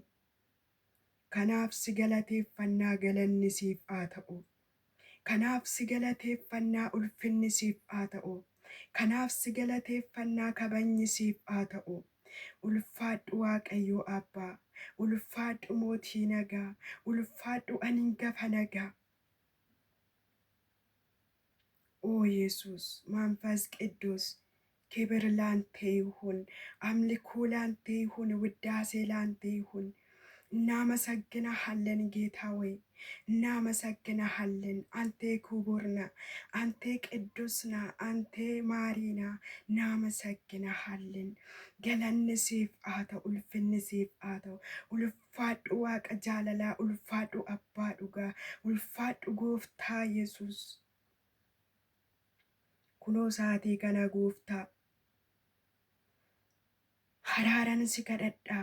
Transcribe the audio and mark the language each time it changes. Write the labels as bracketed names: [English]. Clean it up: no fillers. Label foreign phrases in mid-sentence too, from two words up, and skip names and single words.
[Oromo] Kanaaf si galateeffannaa galanni siif haa ta'u. Kanaaf si galateeffannaa ulfinni siif haa ta'u. Kanaaf si galateeffannaa kabajni siif haa ta'u. Ulfaadhu Waaqayyo Abbaa, ulfaadhu mootii nagaa, ulfaadhu hangafa nagaa. [Amharic] ኦ ኢየሱስ መንፈስ ቅዱስ ክብር ላንተ ይሁን፣ አምልኮ ላንተ ይሁን፣ ውዳሴ ላንተ ይሁን። እናመሰግንሃለን ጌታ ሆይ፣ እናመሰግንሃለን። አንተ ክቡር ነህ፣ አንተ ቅዱስ ነህ፣ አንተ ማሪ ነህ። እናመሰግንሃለን። [Oromo] galanni siif haa ta'u, ulfinni siif haa ta'u. Ulfaadhu Waaqa jaalalaa, ulfaadhu Abbaa dhugaa, ulfaadhu Gooftaa Yesuus. Kunoo sa'aatii kana Gooftaa, araaran si kadhadhaa.